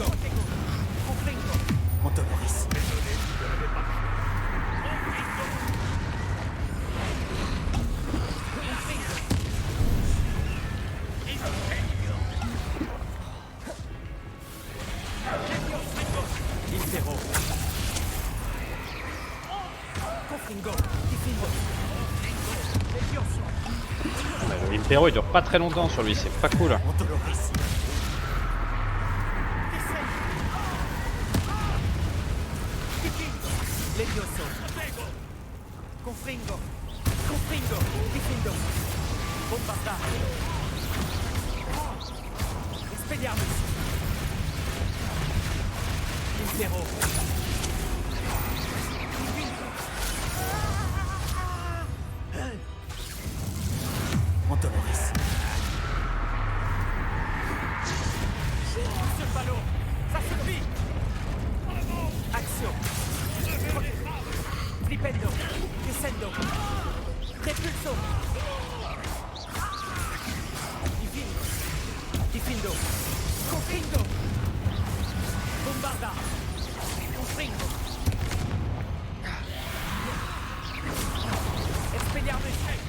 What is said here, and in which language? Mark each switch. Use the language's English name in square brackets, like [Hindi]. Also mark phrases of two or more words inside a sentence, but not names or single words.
[French] Confringo. Montonoris. Infero. Confringo. Diffindo. Le Impero il dure pas très longtemps sur lui, c'est pas cool. Montonoris. Levioso. Confringo. Confringo. Diffindo. Bombarda. Expelliarmus. Infero. Montonoris. Monsieur le ballot, ça suffit. Action. Flipendo. Descendo. Repulso. Divindo. Diffindo. Confringo. Bombarda. Confringo. Expelliarmus.